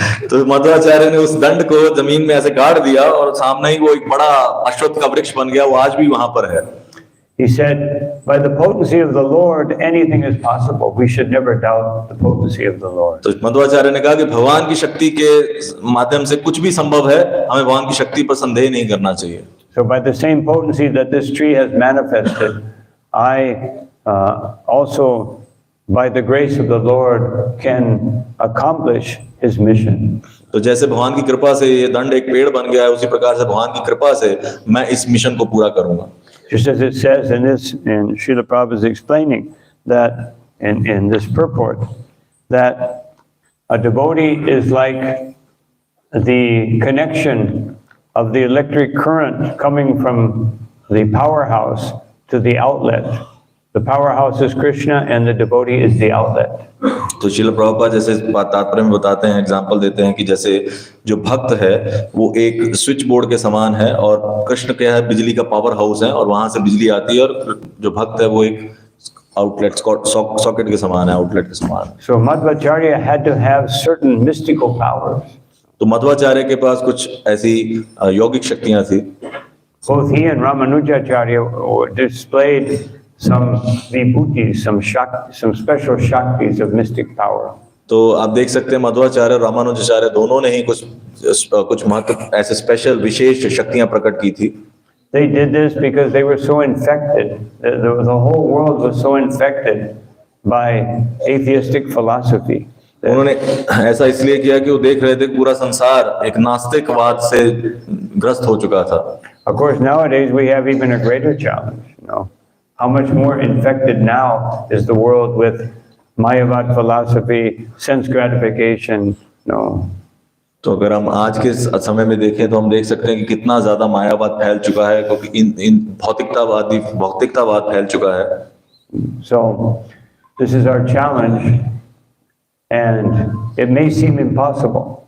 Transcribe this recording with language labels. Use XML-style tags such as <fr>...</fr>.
<hi>तो मध्वाचार्य ने उस दंड को जमीन में ऐसे गाड़ दिया और सामने ही वो एक बड़ा अश्वत्थ का वृक्ष बन गया, वो आज भी वहां पर है.</hi> <en>He said, by the potency of the Lord, anything is possible. We should never doubt the potency of the Lord.</en> <hi>तो मध्वाचार्य ने कहा कि भगवान की शक्ति के माध्यम से कुछ भी संभव है, हमें भगवान की शक्ति पर संदेह नहीं करना चाहिए।</hi> <en>So by the same potency that this tree has manifested, I also, by the grace of the Lord, can accomplish His mission.</en> <hi>तो जैसे भगवान की कृपा से ये दंड एक पेड़ बन गया है, उसी प्रकार से भगवान की कृपा से मैं इस मिशन को पूरा करूंगा।</hi> <en>Just as it says in Srila Prabhupada is explaining that in this purport, that a devotee is like the connection of the electric current coming from the powerhouse to the outlet. The powerhouse is Krishna and the devotee is the outlet.</en> <hi>तो श्रील प्रभुपाद जैसे तात्पर्य में बताते हैं, example देते हैं कि जैसे जो भक्त है वो एक स्विच बोर्ड के समान है और कृष्ण क्या है, बिजली का पावर हाउस है और वहां से बिजली आती है, और जो भक्त है वो एक आउटलेट सॉकेट के समान है, आउटलेट के समान।</hi> <en>So Madhvacarya had to have certain mystical powers.</en> <hi>तो मध्वाचार्य के पास कुछ ऐसी यौगिक शक्तियां थी।</hi> <en>Both he and Ramanujacharya displayed some vibhutis, some special shaktis of mystic power.</en> <hi>तो आप देख सकते हैं मध्वाचार्य और रामानुजाचार्य दोनों ने ही कुछ महत्व ऐसे स्पेशल विशेष शक्तियां प्रकट की थी।</hi> <en>They did this because they were so infected. The whole world was so infected by atheistic philosophy.</en> <hi>उन्होंने ऐसा इसलिए किया कि वो देख रहे थे कि पूरा संसार एक नास्तिकवाद से ग्रस्त हो चुका था।</hi> <en>Of course, nowadays we have even a greater challenge. How much more infected now is the world with Mayavad philosophy, sense gratification?</en> <hi>तो अगर हम आज के समय में देखें तो हम देख सकते हैं कि कितना ज्यादा मायावाद फैल चुका है, क्योंकि इन भौतिकतावाद फैल चुका है।</hi> <en>So this is our challenge, and it may seem impossible.</en>